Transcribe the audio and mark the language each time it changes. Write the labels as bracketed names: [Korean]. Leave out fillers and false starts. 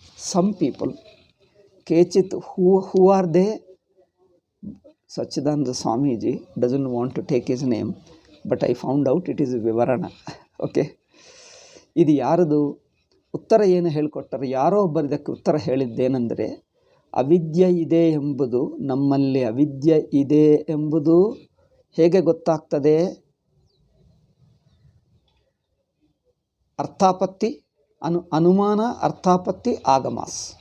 [English] Some people, ಕೇಚಿತ್, who are they? Sachidananda Swamiji doesn't want to take his name, but I found out it is ವಿವರಣ. [Kannada] Okay, ಇದು ಯಾರದು? ಉತ್ತರ ಏನು ಹೇಳಿಕೊಟ್ಟರು? ಯಾರೋ ಒಬ್ಬರು ಇದಕ್ಕೆ ಉತ್ತರ ಹೇಳಿದ್ದೇನೆಂದರೆ, ಅವಿದ್ಯೆ ಇದೆ ಎಂಬುದು, ನಮ್ಮಲ್ಲಿ ಅವಿದ್ಯೆ ಇದೆ ಎಂಬುದು ಹೇಗೆ ಗೊತ್ತಾಗ್ತದೆ? ಅರ್ಥಾಪತ್ತಿ, ಅನುಮಾನ, ಅರ್ಥಾಪತ್ತಿ, ಆಗಮಾಸ್.